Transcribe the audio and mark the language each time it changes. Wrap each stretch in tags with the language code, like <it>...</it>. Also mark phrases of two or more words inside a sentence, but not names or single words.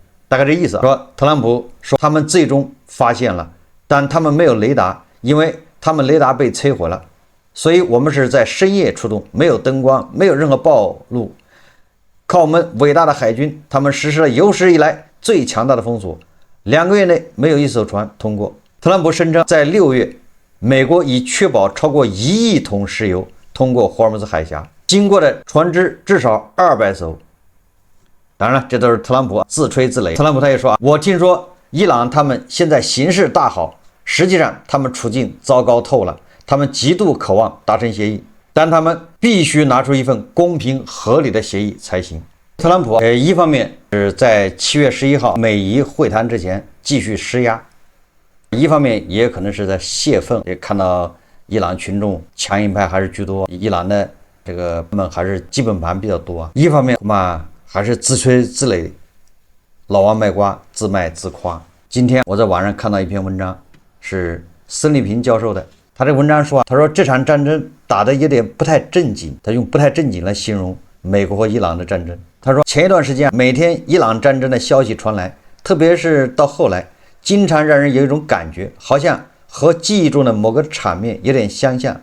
<zh>大概這意思。說特朗普說他們最終發現了，但他們沒有雷達，因為他他們雷達被摧毀了，所以我們是在深夜出动，沒有燈光，沒有任何暴露，靠我們偉大的海軍，他們實施了有史以來最強大的封鎖，2個月內沒有一艘船通過。特朗普聲稱，在6月，美國已確保超過1億桶石油通過霍爾木茲海峽，經過的船只至少200艘。當然了，這都是特朗普自吹自擂。特朗普他也說我聽說伊朗他們現在形勢大好，實際上他們處境糟糕透了，他們極度渴望達成協議，但他們必須拿出一份公平合理的協議才行。特朗普一方面是在7月11號美伊會談之前繼續施壓，一方面也可能是在泄憤，也看到伊朗群眾强硬派還是居多，伊朗的这个们還是基本盤比較多啊。一方面恐怕還是自吹自擂，老王賣瓜，自賣自誇。今天我在網上看到一篇文章，是孙立平教授的。他這個文章說，他說這場戰爭打得有點不太正經，他用不太正經來形容美國和伊朗的戰爭。他說前一段時間每天伊朗戰爭的消息傳來，特別是到後來，經常讓人有一種感覺，好像和記憶中的某個場面有點相像。</zh>